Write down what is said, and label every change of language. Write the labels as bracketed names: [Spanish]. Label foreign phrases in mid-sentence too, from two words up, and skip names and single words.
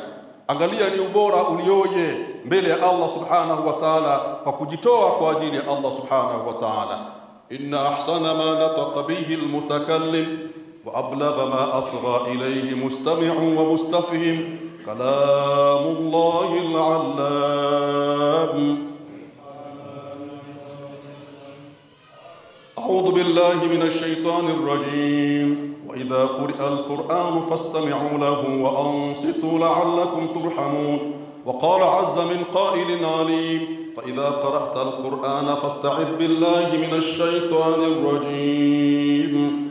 [Swahili] Angalia ni ubora ulioje mbele ya [Arabic] الله سبحانه وتعالى [Swahili] kwa kujitoa kwa ajili ya [Arabic] الله سبحانه وتعالى. إن أحسن ما نطق به المتكلم وأبلغ ما أصغى إليه المستمع والمستفهم كلام الله العلام. أعوذ بالله من الشيطان الرجيم. وإذا قرئ القرآن فاستمعوا له وأنصتوا لعلكم ترحمون. وقال عز من قائل عليم فإذا قرأت القرآن فاستعذ بالله من الشيطان الرجيم.